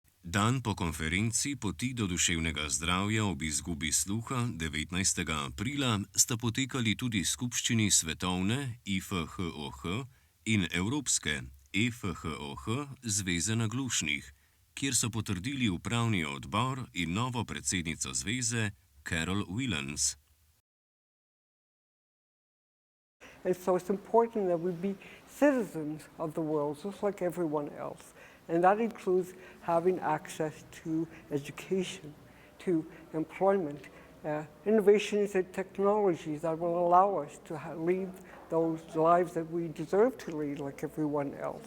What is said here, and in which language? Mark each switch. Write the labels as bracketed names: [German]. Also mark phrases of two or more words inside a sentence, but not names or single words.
[Slovenian] Dan po konferenci Poti do duševnega zdravja ob izgubi sluha 19. aprila sta potekali tudi skupščini svetovne IFHOH in evropske EFHOH Zveze naglušnih, kjer so potrdili upravni odbor in novo predsednico zveze Carol Willems. [English] And so it's important that we be citizens of the world, just like everyone else. And that includes having access to education, to employment, innovations and technologies that will allow us to lead those lives that we deserve to lead like everyone else.